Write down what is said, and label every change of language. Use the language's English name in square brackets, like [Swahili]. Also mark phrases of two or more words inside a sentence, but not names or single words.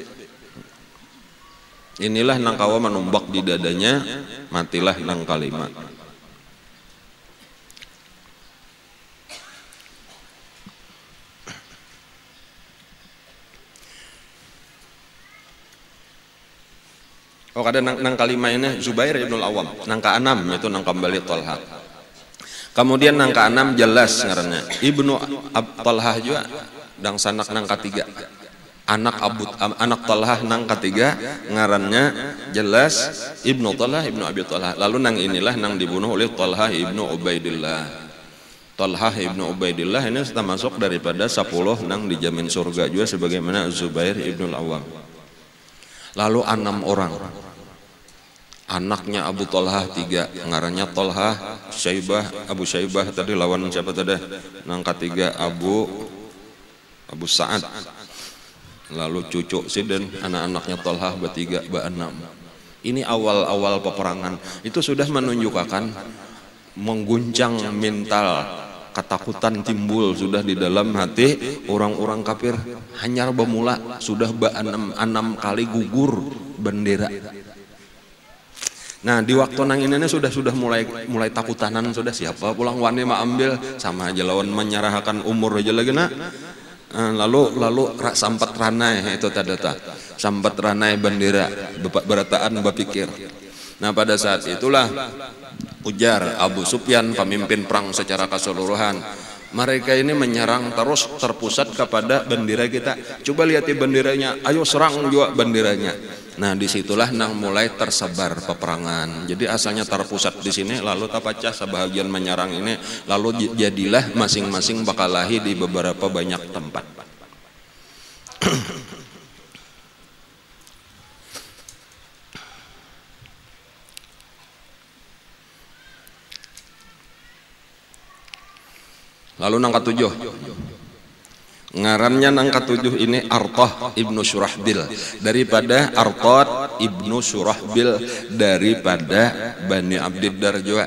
[Banjar] Inilah nang kawa menumbak di dadanya, matilah nang kalima. Oh kada nang kalima ini Zubair ibn al-Awwam. Nang keenam itu nang kembali Talha. Kemudian nang keenam jelas ngarannya ibnu Talha juga dan sanak nang ketiga. Anak Talha nang ketiga ngarannya jelas ibnu Talha ibnu Abi Talha. Lalu nang inilah nang dibunuh oleh Talha ibnu Ubaidillah. Talha ibnu Ubaidillah ini termasuk daripada 10 nang dijamin surga juga sebagaimana Zubair ibn al-Awwam. Lalu 6 orang anaknya Abu Talha 3 ngarannya Talha Abu Syaibah tadi lawan siapa tadi nang ketiga Abu Sa'ad. Lalu cucu si dan anak-anaknya Talha bertiga be-6. Ini awal-awal peperangan itu sudah menunjukkan mengguncang mental, ketakutan timbul sudah di dalam hati orang-orang kafir. Hanyar bermula sudah 6 kali gugur bendera. Nah di waktu nang ini sudah mulai takutanan sudah siapa pulang wani ma ambil sama aja lawan menyerahkan umur aja lagi nak. Lalu sampat ranai itu tadata sampat ranai bendera berataan berpikir. Nah pada saat itulah ujar Abu Sufyan pemimpin perang secara keseluruhan, mereka ini menyerang terus terpusat kepada bendera kita. Coba lihat benderanya, ayo serang juga benderanya. Nah disitulah nang mulai tersebar peperangan. Jadi asalnya terpusat di sini, lalu tapacah sebahagian menyerang ini, lalu jadilah masing-masing bakalahi di beberapa banyak tempat. Lalu nang ke-7 ngarannya nang ke-7 ini Artah ibnu Surahbil, daripada Artah ibnu Surahbil daripada Bani Abdiddar juga.